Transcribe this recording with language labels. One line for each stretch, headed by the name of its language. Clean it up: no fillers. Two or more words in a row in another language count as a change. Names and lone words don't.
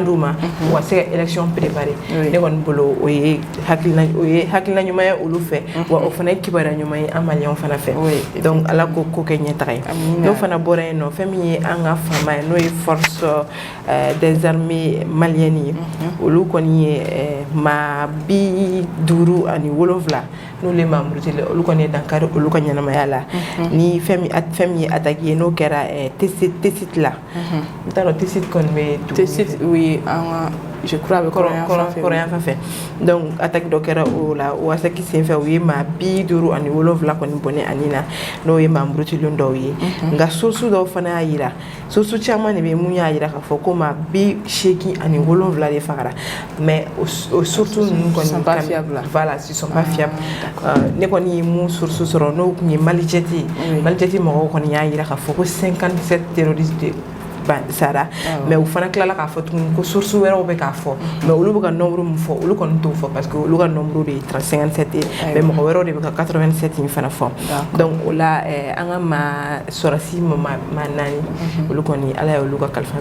Bambara: d'u ma u ka se ka
French: élection préparer
Bambara: ne kɔni bolo o ye hakilina ɲuman ye olu fɛ wa o fana ye kibaruya ɲuman ye an maliyɛnw fana fɛ donc Ala ko ko kɛ ɲɛtaga ye n'o fana bɔra yen nɔ fɛn min ye an ka faama ye n'o ye
French: force des armées maliennes
Bambara: ye olu kɔni ye maa 57 n'olu ye membre olu kɔni ye dankari olu ka ɲɛnamaya la ni fɛn min ye attaque ye n'o kɛra Tessit la n t'a dɔn Tessit kɔni bɛ
French: Tessit oui je crois avec
Bambara: kɔrɔyan fan fɛ donc attaque dɔ kɛra o la o attaque senfɛ u ye maa 57 kɔni bɔnɛ ani na n'o ye membre dɔw ye nka source dɔw fana y'a yira source caman de bɛ mun y'a yira k'a fɔ ko maa 87 de fagara mais o source ninnu kɔni
French: voilà ce sont pas fiables
Bambara: ne kɔni ye mun source sɔrɔ n'o tun ye Malijet mɔgɔw kɔni y'a yira k'a fɔ ko 57 terroristes sara mais u fana tilala k'a fɔ tuguni ko source wɛrɛw bɛ k'a fɔ mais olu bɛ ka nombre min fɔ olu kɔni t'o fɔ
French: parce que
Bambara: olu ka nombre de ye 57 ye mais mɔgɔ wɛrɛw de bɛ ka 87 in fana fɔ donc o la an ka maa sɔrɔsi maa 4 olu kɔni Ala ye olu ka kalifa